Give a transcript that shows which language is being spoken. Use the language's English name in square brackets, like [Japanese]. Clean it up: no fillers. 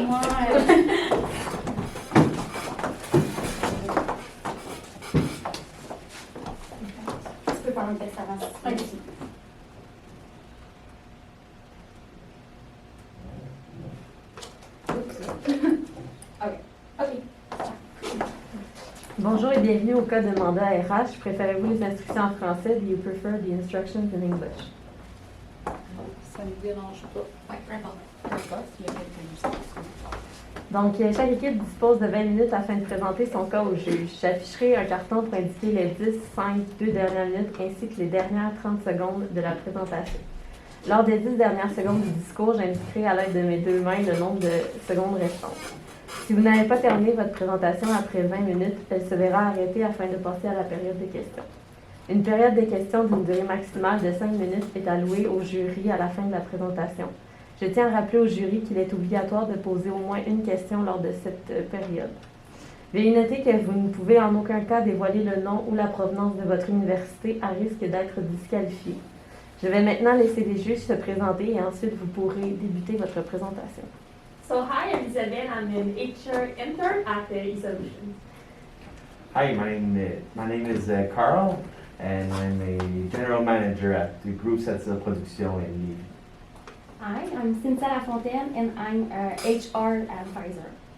[French] Moi, tu peux faire un test avant. Ok. Bonjour et bienvenue au cas de mandat RH. Préférez-vous les instructions en français? [English] Do you prefer the instructions in English? [French] Ça ne me dérange pas. Oui, peu importe. Peu importe, il y a quelqu'un qui Donc, chaque équipe dispose de 20 minutes afin de présenter son cas au juge. J'afficherai un carton pour indiquer les 10, 5, 2 dernières minutes ainsi que les dernières 30 secondes de la présentation. Lors des 10 dernières secondes du discours, j'indiquerai à l'aide de mes deux mains le nombre de secondes restantes. Si vous n'avez pas terminé votre présentation après 20 minutes, elle se verra arrêtée afin de passer à la période des questions. Une période des questions d'une durée maximale de 5 minutes est allouée au jury à la fin de la présentation. Je tiens à rappeler au jury qu'il est obligatoire de poser au moins une question lors de cette période. Veuillez noter que vous ne pouvez en aucun cas dévoiler le nom ou la provenance de votre université à risque d'être disqualifié. Je vais maintenant laisser les juges se présenter et ensuite vous pourrez débuter votre présentation. [English] So hi, I'm Isabel. I'm an HR intern at eSolutions. Hi, my name is Carl, and I'm a general manager at the group Setza Production in Lille. Hi, I'm Cynthia Lafontaine and I'm a HR advisor.